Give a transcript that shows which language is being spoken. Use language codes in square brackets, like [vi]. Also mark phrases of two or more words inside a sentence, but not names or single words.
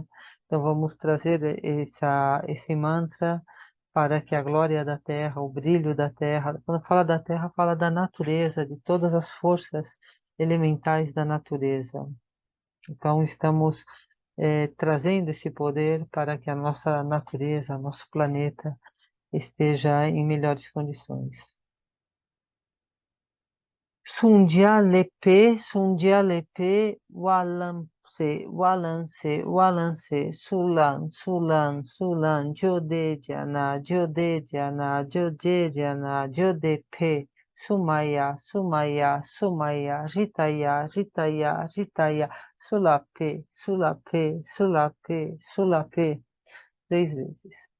[pt] Então vamos trazer esse mantra para que a glória da terra, o brilho da terra, quando fala da terra, fala da natureza, de todas as forças elementais da natureza. Então estamos trazendo esse poder para que a nossa natureza, nosso planeta, esteja em melhores condições. Sundia lepe, walance, sulan, jodepe, sumaya, ritaya, sulape, 3 vezes.